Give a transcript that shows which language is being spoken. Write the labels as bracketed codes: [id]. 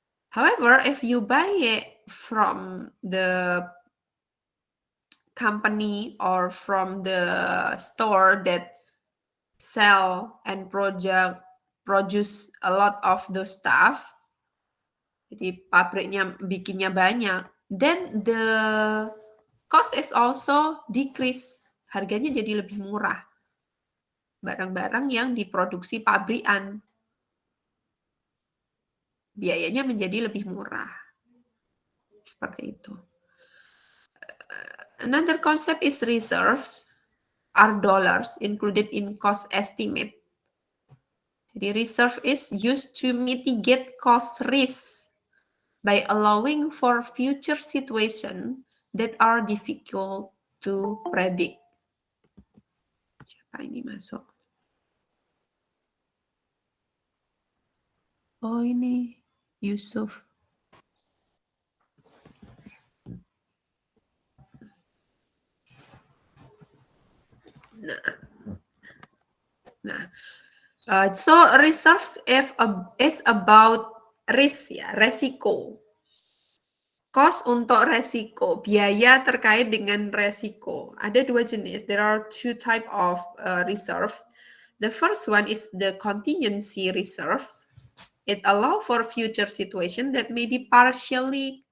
[en] However, if you buy it from the company or from the store that sell and produce a lot of those stuff, [id] jadi pabriknya bikinnya banyak, [en] then the cost is also decrease. [id] Harganya jadi lebih murah. Barang-barang yang diproduksi pabrikan, biayanya menjadi lebih murah. Seperti itu. [en] Another concept is reserves are dollars included in cost estimate. Jadi reserve is used to mitigate cost risk by allowing for future situation that are difficult to predict. [id] Siapa ini masuk? Oh ini Yusuf. [en] So reserves is about risk ya, resiko. [id] Cost untuk resiko, biaya terkait dengan resiko. Ada dua jenis. [en] There are two type of reserves. The first one is the contingency reserves. It allow for future situation that may be partially